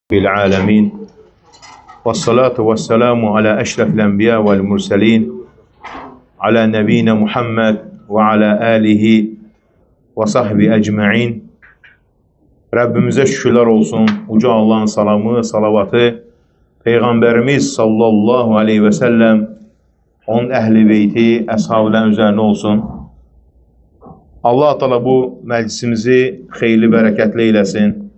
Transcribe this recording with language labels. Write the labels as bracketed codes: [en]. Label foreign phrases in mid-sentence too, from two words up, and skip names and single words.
[ar] العالمين والصلاة والسلام على أشرف الأنبياء والمرسلين على نبينا Muhammed وعلى آله وصحبه ecmaîn. [az] Rabbimize şükürler olsun. Uca Allah'ın salamı, salavatı Peygamberimiz [ar] صلى الله عليه وسلم, [az] onun ehli beyti, əshabların üzerine olsun. Allah Teala bu meclisimizi xeyirli, bərəkətli eylesin.